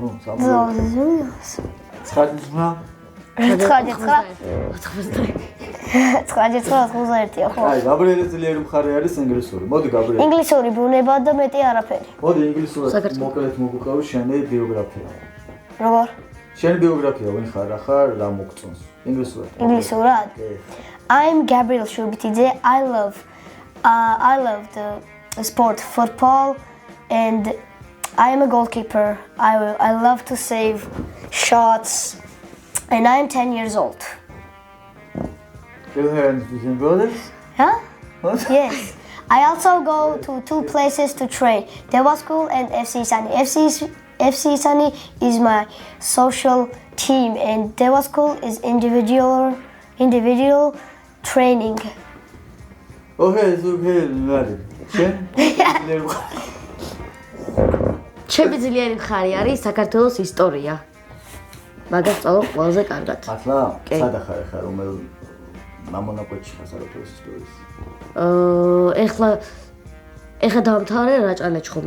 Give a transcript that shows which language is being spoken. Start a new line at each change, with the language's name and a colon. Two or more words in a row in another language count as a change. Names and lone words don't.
Georgian: 64. 9/9 ხო? აი, გაბრიელის ძლიერი მხარე არის ინგლისური. მოდი გაბრიელი. ინგლისური ბუნება და მეტი არაფერი. მოდი ინგლისურად მოკლედ მოგუყავი შენი ბიოგრაფია. როგორ? შენი ბიოგრაფია ვინ ხარ, რა ხარ, რა მოგწონს? ინგლისურად. ინგლისურად?
English: I'm Gabriel Shubitidze. I love sport, football, and I am a goalkeeper. I love to save shots, and I am 10 years old. Do you have any brothers? Huh? What? Yes. I also go to 2 places to train, Dewa School and FC Sani. FC Sani is my social team, and Dewa School is individual training. Okay, very.
Georgian: ჩემი ძლიერი მხარი არის საქართველოს ისტორია. მაგას სწავლობ ყველაზე კარგად. მართლა? კი. სად ახარ ხარ, რომელ მამონაკვეთში ხარ საქართველოს ისტორიის? ეხლა დავამთავრე რაჭა-ლეჩხუმი.